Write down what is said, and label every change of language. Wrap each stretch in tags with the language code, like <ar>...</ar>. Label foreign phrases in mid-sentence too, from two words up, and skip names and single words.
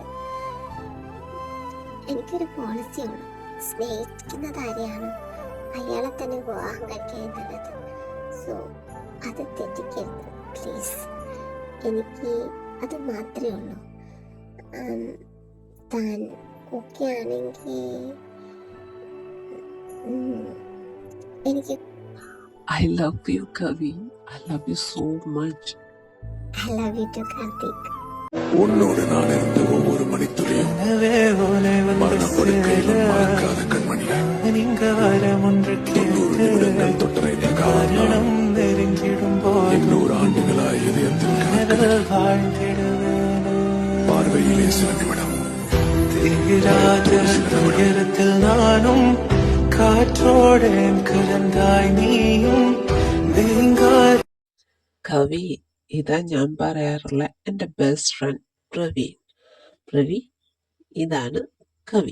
<ml>എനിക്കൊരു പോളിസിയുള്ളൂ, സ്നേഹിക്കുന്നത് ആരെയാണോ അയാളെ തന്നെ വിവാഹം കഴിക്കുക എന്നുള്ളത്. സോ അത് തെറ്റിക്കരുത് പ്ലീസ്. എനിക്ക് അത് മാത്രമേ ഉള്ളൂ. താൻ ഓക്കെ ആണെങ്കിൽ എനിക്ക്</ml> <en>I love you, Kavi. I love you so much. I love you too, Karthik.</en> <ta>உன்னோடு நான் இருந்த ஒவ்வொரு மணித்துறையும் மரணப்படுக்கையில் மறக்காத கண்மணியா. 90 நிமிடங்கள் தொட்டரைந்த காரணம் 800 ஆண்டுகளாய் இதயத்தின் பார்வையிலே சில நிமிடம் உயரத்தில் நானும் காற்றோடே கலந்தாய் நீயும்</ta> <ml>കവി, ഇതാ ഞാൻ പറയാറുള്ള എൻ്റെ</ml> <en>best friend</en> <ml>പ്രവീൺ. ഇതാണ് കവി.</ml>